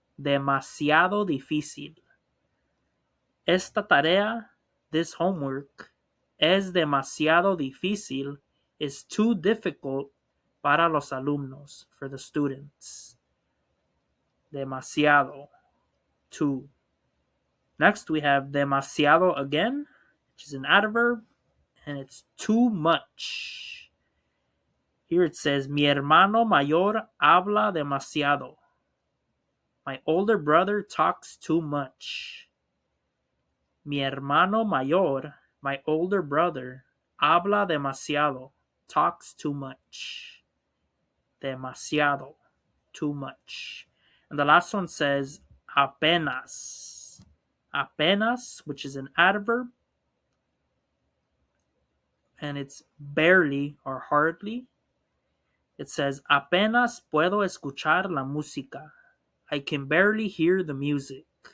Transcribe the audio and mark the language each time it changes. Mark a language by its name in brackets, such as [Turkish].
[Spanish] Demasiado difícil. Esta tarea, [English] this homework, [Spanish] es demasiado difícil, [English] is too difficult [Spanish] para los alumnos, [English] for the students. Demasiado, too. Next, we have demasiado again, which is an adverb, and it's too much. Here it says, [Spanish] mi hermano mayor habla demasiado. [English] My older brother talks too much. [Spanish] Mi hermano mayor, [English] my older brother, [Spanish] habla demasiado, [English] talks too much. Demasiado, too much. And the last one says apenas. Apenas, which is an adverb, and it's barely or hardly. It says [Spanish] apenas puedo escuchar la música. [English] I can barely hear the music.